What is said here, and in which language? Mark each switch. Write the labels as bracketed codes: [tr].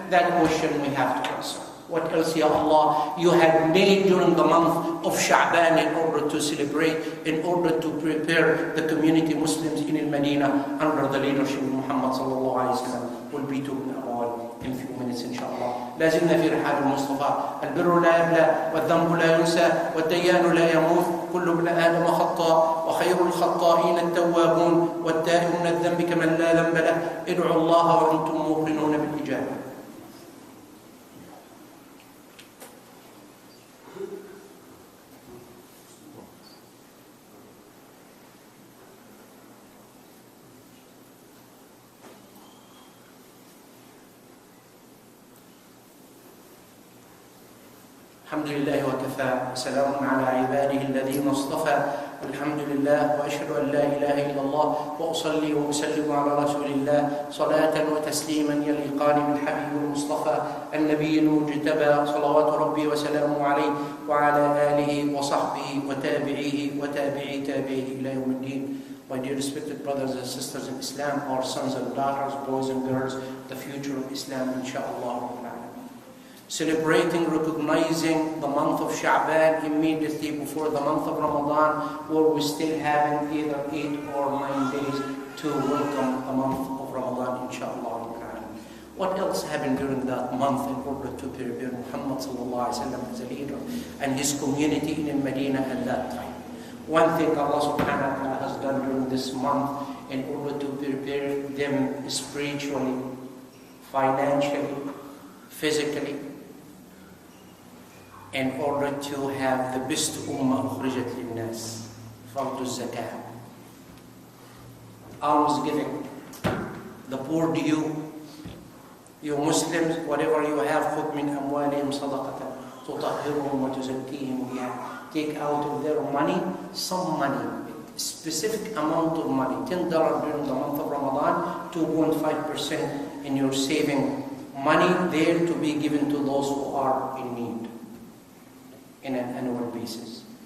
[en] That question we have to answer. What else, Ya Allah, you had made during the month of Sha'ban in order to celebrate, in order to prepare the community Muslims in Medina under the leadership of Muhammad sallallahu alayhi wa sallam. Will be talking about in a few minutes inshallah. [ar] لازلنا في رحاب المصطفى. البر لا يبلى والذنب لا ينسى والديان لا يموت كل ابن آدم خطاء وخير الخطائين التوابون والتائب من الذنب كمن لا ذنب له ادعوا الله وأنتم موقنون بالإجابة. الحمد لله وكفى وسلام على عباده الذين اصطفى الحمد لله وأشهد أن لا إله إلا الله وأصلي وأسلم على رسول الله صلاة وتسليما يليقان بالحبيب المصطفى النبي المجتبى صلوات ربي وسلامه عليه وعلى آله وصحبه وتابعيه وتابعي تابعيه إلى يوم الدين. [en] My dear respected brothers and sisters in Islam, our sons and daughters, boys and girls, the future of Islam, inshallah. Celebrating, recognizing the month of Sha'ban immediately before the month of Ramadan, where we still having either 8 or 9 days to welcome the month of Ramadan, inshallah. What else happened during that month in order to prepare Muhammad sallallahu alaihi wasallam as a leader and his community in Medina at that time? One thing Allah subhanahu wa ta'ala has done during this month in order to prepare them spiritually, financially, physically, in order to have the best ummah [ar] ukhrijat linnas, [en] fardu zakah, alms giving, the poor due. You Muslims, whatever you have, [ar] خذ من أموالهم صدقة تطهرهم وتزكيهم بها. [en] Take out of their money some money, specific amount of money, $10 during the month of Ramadan, 2.5% in your saving money there to be given to those who are in need in an annual basis.